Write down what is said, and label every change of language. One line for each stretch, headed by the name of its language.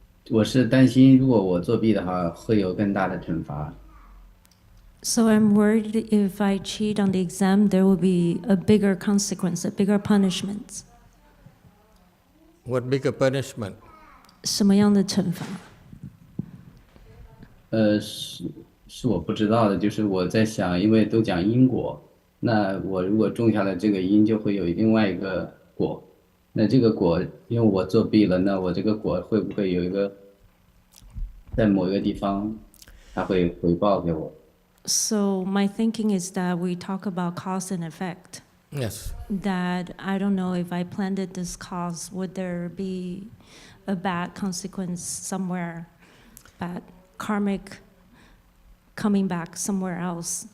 Chinese: 我是担心，如果我作弊的话，会有更大的惩罚。
English: So I'm worried if I cheat on the exam, there will be a bigger consequence, a bigger punishment. What bigger punishment?
Chinese: 什么样的惩罚？是我不知道的，就是我在想，因为都讲因果，那我如果种下了这个因，就会有另外一个果。那这个果，因为我作弊了，那我这个果会不会有一个在某一个地方，它会回报给我？
English: So my thinking is that we talk about cause and effect. Yes. That I don't know if I planted this cause, would there be a bad consequence somewhere, bad karmic coming back somewhere else?